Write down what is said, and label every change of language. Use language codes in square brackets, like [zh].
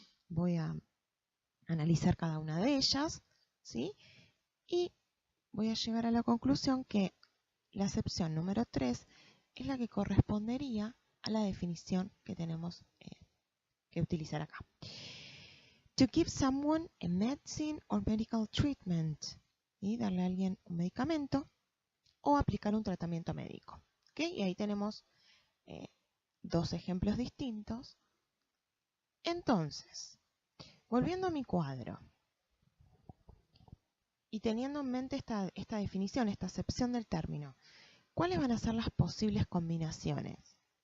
[es] Voy a analizar cada una de ellas, ¿sí? Y voy a llegar a la conclusión que la acepción número 3 es la que correspondería a la definición que tenemos que utilizar acá. [en] To give someone a medicine or medical treatment. [es] ¿Sí? Darle a alguien un medicamento o aplicar un tratamiento médico. ¿Okay? Y ahí tenemos dos ejemplos distintos. Entonces, volviendo a mi cuadro y teniendo en mente esta definición, esta acepción del término, ¿cuáles van a ser las posibles combinaciones?